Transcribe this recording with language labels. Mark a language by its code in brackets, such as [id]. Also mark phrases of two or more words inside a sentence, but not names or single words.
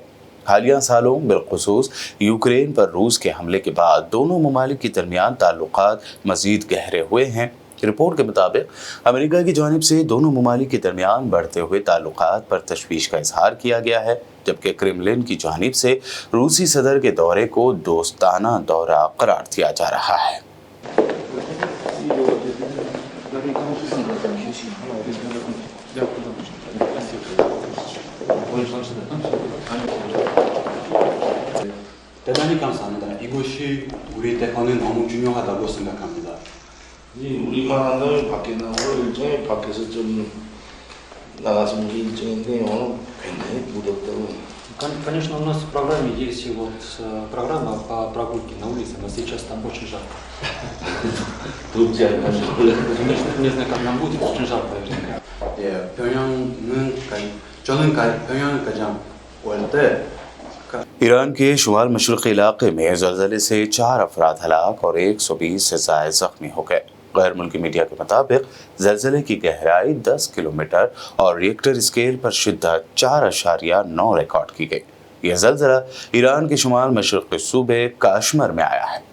[ur] حالیہ سالوں بالخصوص یوکرین پر روس کے حملے کے بعد دونوں ممالک کے درمیان تعلقات مزید گہرے ہوئے ہیں. رپورٹ کے مطابق امریکہ کی جانب سے دونوں ممالک کے درمیان بڑھتے ہوئے تعلقات پر تشویش کا اظہار کیا گیا ہے، جبکہ کریملن کی جانب سے روسی صدر کے دورے کو دوستانہ دورہ قرار دیا جا رہا ہے. [ko] 대단히 감사합니다. 이곳이 우리 대화는 너무 중요하다고 생각합니다. 우리만 한다면 밖에 나가고 일정이 밖에서 좀 나가서 우리 일정인데 오늘 굉장히 무덥다고. [ru] Конечно, у нас в программе есть вот программа по прогулке на улице, но сейчас там очень жарко. [ko] 덥지 않나 싶어요. [ru] Не знаю, как нам будет, очень жарко. [ko] 예, 저는 평양을 가장 올때 [ur] ایران کے شمال مشرقی علاقے میں زلزلے سے 4 افراد ہلاک اور 120 سے زائد زخمی ہو گئے. غیر ملکی میڈیا کے مطابق زلزلے کی گہرائی 10 کلومیٹر اور ریکٹر اسکیل پر شدت 4.9 ریکارڈ کی گئی. یہ زلزلہ ایران کے شمال مشرقی صوبے کشمیر میں آیا ہے.